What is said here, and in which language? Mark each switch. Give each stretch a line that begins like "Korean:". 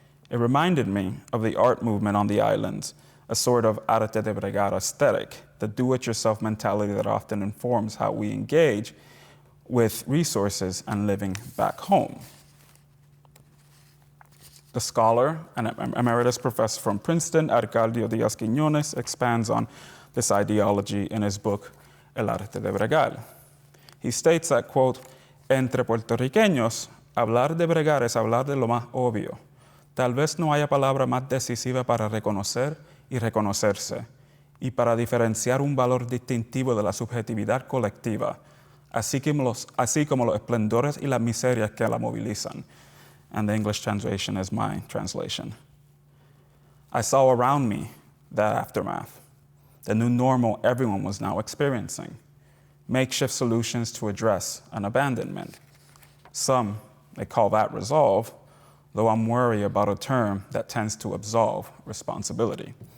English: It reminded me of the art movement on the islands, a sort of arte de bregar aesthetic, the do-it-yourself mentality that often informs how we engage with resources and living back home. The scholar and emeritus professor from Princeton, Arcadio Díaz Quiñones, expands on this ideology in his book, El arte de bregar. He states that, quote,
Spanish: "Entre puertorriqueños, hablar de bregar es hablar de lo más obvio. Tal vez no haya palabra más decisiva para reconocer y reconocerse, y para diferenciar un valor distintivo de la subjetividad colectiva, así como los esplendores y las miserias que la movilizan."
English: And the English translation is my translation. I saw around me that aftermath, the new normal everyone was now experiencing, makeshift solutions to address an abandonment. Some may call that resolve, though I'm wary about a term that tends to absolve responsibility.